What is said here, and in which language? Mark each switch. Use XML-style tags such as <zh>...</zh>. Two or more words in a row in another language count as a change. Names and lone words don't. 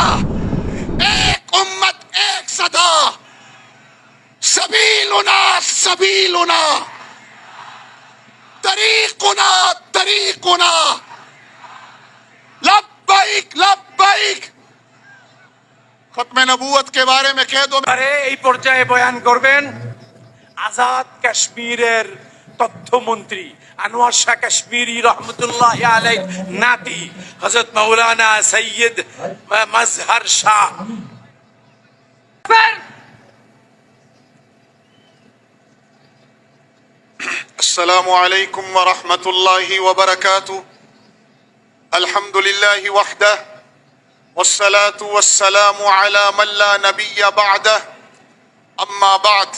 <ur>ایک امت، ایک صدا،</ur> <ar>سبیلنا سبیلنا، طریقنا طریقنا، لبیک لبیک۔</ar> <ur>ختم نبوت کے بارے میں کہہ دو۔</ur> <bn>এই পর্যায়ে বয়ান করবেন আজাদ কাশ্মীরের তথ্যমন্ত্রী আনোয়ার শাহ কাশ্মীরি রহমতুল্লাহ আলাইহি নাতি হযরত মাওলানা সৈয়দ মাজহার শাহ।</bn> <ar>السلام علیکم ورحمۃ اللہ وبرکاتہ۔ الحمد للہ وحدہ والصلاة والسلام علی من لا نبی بعدہ، اما بعد۔</ar>